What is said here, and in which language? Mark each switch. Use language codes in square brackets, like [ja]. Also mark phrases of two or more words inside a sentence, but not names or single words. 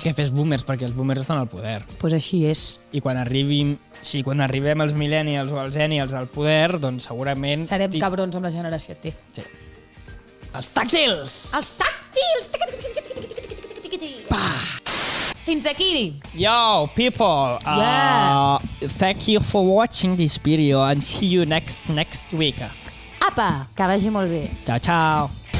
[ca] I jefes boomers, perquè els boomers estan al poder. Pues així és. I quan arribem els millennials o els zennials al poder, doncs segurament... Serem cabrons amb la generació T. Sí. Els tàctils! Els tàctils! Fins aquí. [en] Yo, people. Thank you for watching this video and see you next week. [ca] Apa, que vagi molt bé. [it] Ciao, ciao.